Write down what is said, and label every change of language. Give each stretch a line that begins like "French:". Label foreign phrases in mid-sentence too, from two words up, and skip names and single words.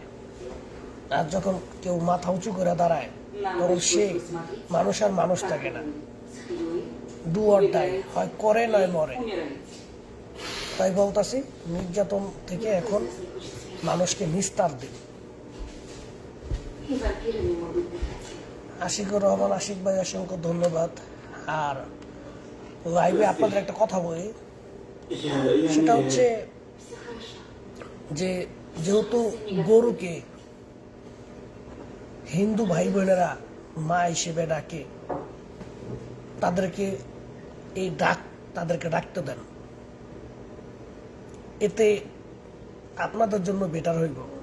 Bangla: আর যখন কেউ মাথা উঁচু করে দাঁড়ায় তখন সে মানুষ আর মানুষ থাকে না,
English: do or die,
Bangla: হয় করে নয় মরে। তাই বলতাছি নির্যাতন থেকে এখন মানুষকে নিস্তার দিন।
Russian: И вампиры не могут дышать.
Bangla: আশিকুর রহমান আশিক ভাই অসংখ্য ধন্যবাদ। আর লাইভে আপনাদের একটা কথা বলি, সেটা হচ্ছে
Russian: Все хорошо.
Bangla: যে যেহেতু গরুকে হিন্দু ভাই বোনেরা মা হিসেবে ডাকে, তাদেরকে এই ডাক তাদেরকে ডাকতে দেন, এতে আপনাদের জন্য বেটার হইব।